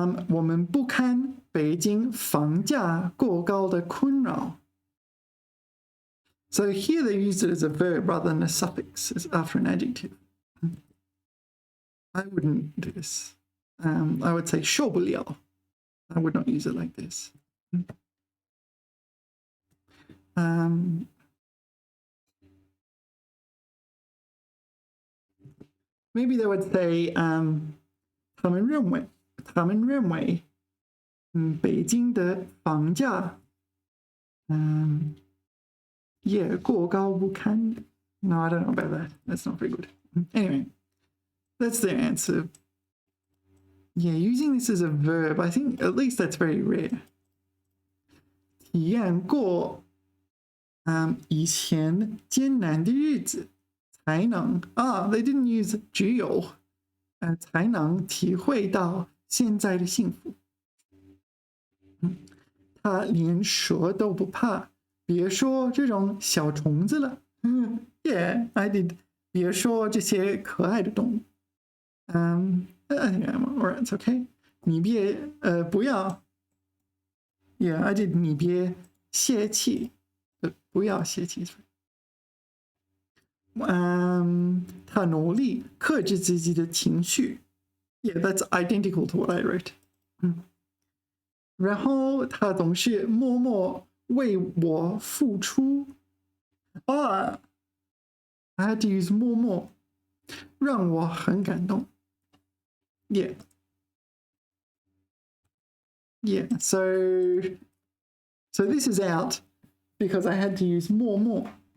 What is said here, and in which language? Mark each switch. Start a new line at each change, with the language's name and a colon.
Chinese: 我们不堪北京房价过高的困扰。
English: So here they use it as a verb rather than a suffix after an adjective. I wouldn't do this. I would say
Chinese: 受不了.
English: I would not use it like this. Maybe they would say
Chinese: 他们认为北京的房价也过高不堪。
English: No, I don't know about that. That's not very good. Anyway, that's their answer. Yeah, using this as a verb, I think at least that's very rare.
Chinese: 体验过以前艰难的日子，才能
English: they didn't use
Chinese: 只有才能体会到现在的幸福。他连蛇都不怕，别说这种小虫子了。
English: Yeah, I did.
Chinese: 别说这些可爱的动物。
English: I think I'm alright. It's okay.
Chinese: 你别不要。
English: Yeah, I did.
Chinese: 你别泄气，不要泄气。他努力克制自己的情绪。
English: Yeah, that's identical to what I wrote.
Chinese: 然后他总是默默为我付出。
English: I had to use
Chinese: 默默，让我很感动。
English: Yeah. Yeah, so this is out because I had to use more.